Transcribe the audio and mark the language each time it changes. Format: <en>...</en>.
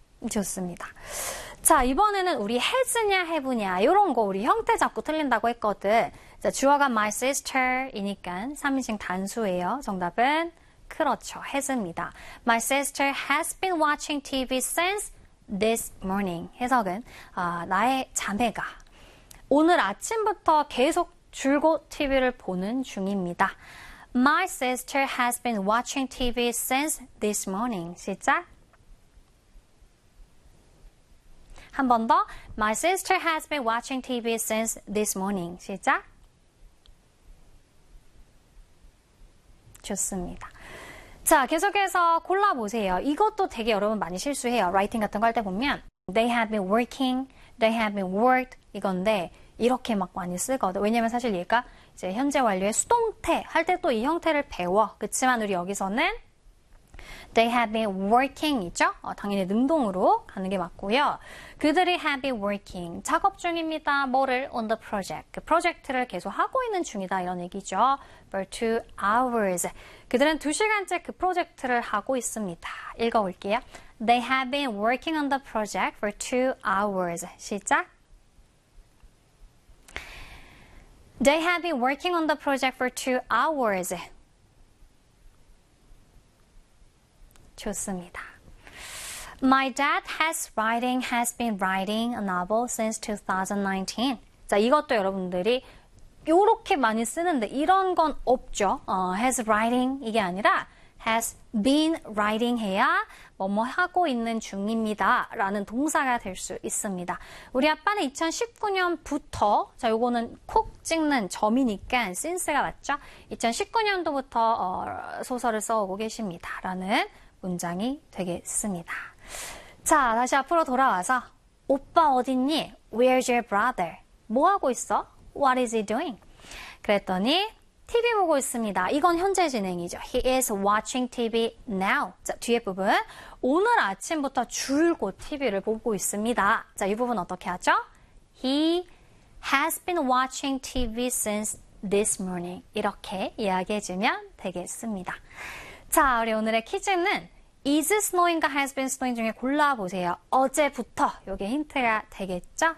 <ko>좋습니다. 자, 이번에는 우리 has냐 have냐 이런 거 우리 형태 잡고 틀린다고 했거든. 자, 주어가 my sister이니까 3인칭 단수예요. 정답은 그렇죠. has입니다.</ko> <en>My sister has been watching TV since this morning.</en> <ko>해석은 나의 자매가 오늘 아침부터 계속 줄곧 TV를 보는 중입니다.</ko> <en>My sister has been watching TV since this morning.</en> <ko>시작. 한 번 더.</ko> <en>My sister has been watching TV since this morning.</en> <ko>시작. 좋습니다. 자, 계속해서 골라보세요. 이것도 되게 여러분 많이 실수해요. 라이팅 같은 거 할 때 보면</ko> <en>They have been working, they have been worked</en> <ko>이건데 이렇게 막 많이 쓰거든. 왜냐면 사실 얘가 이제 현재 완료의 수동태 할 때 또 이 형태를 배워. 그치만 우리 여기서는</ko> <en>They have been working</en> <ko>이죠. 당연히 능동으로 가는 게 맞고요. 그들이</ko> <en>have been working.</en> <ko>작업 중입니다. 뭐를?</ko> <en>On the project.</en> <ko>그 프로젝트를 계속 하고 있는 중이다. 이런 얘기죠.</ko> <en>For 2 hours.</en> <ko>그들은 2시간째 그 프로젝트를 하고 있습니다. 읽어볼게요.</ko> <en>They have been working on the project for 2 hours.</en> <ko>시작.</ko> <en>They have been working on the project for 2 hours.</en> <ko>좋습니다.</ko> <en>My dad has been writing a novel since 2019.</en> <ko>자, 이것도 여러분들이 이렇게 많이 쓰는데 이런 건 없죠.</ko> <en>Has writing</en> <ko>이게 아니라</ko> <en>has been writing</en> <ko>해야 뭐뭐 하고 있는 중입니다. 라는 동사가 될 수 있습니다. 우리 아빠는 2019년부터 자, 요거는 콕 찍는 점이니까 since가 맞죠? 2019년도부터 소설을 써오고 계십니다. 라는 문장이 되겠습니다. 자, 다시 앞으로 돌아와서 오빠 어딨니?</ko> <en>Where's your brother?</en> <ko>뭐하고 있어?</ko> <en>What is he doing?</en> <ko>그랬더니 TV 보고 있습니다. 이건 현재 진행이죠.</ko> <en>He is watching TV now.</en> <ko>자, 뒤에 부분 오늘 아침부터 줄곧 TV를 보고 있습니다. 자, 이 부분 어떻게 하죠?</ko> <en>He has been watching TV since this morning.</en> <ko>이렇게 이야기해주면 되겠습니다. 자, 우리 오늘의 퀴즈는 is snowing과 has been snowing 중에 골라보세요. 어제부터 이게 힌트가 되겠죠?</ko>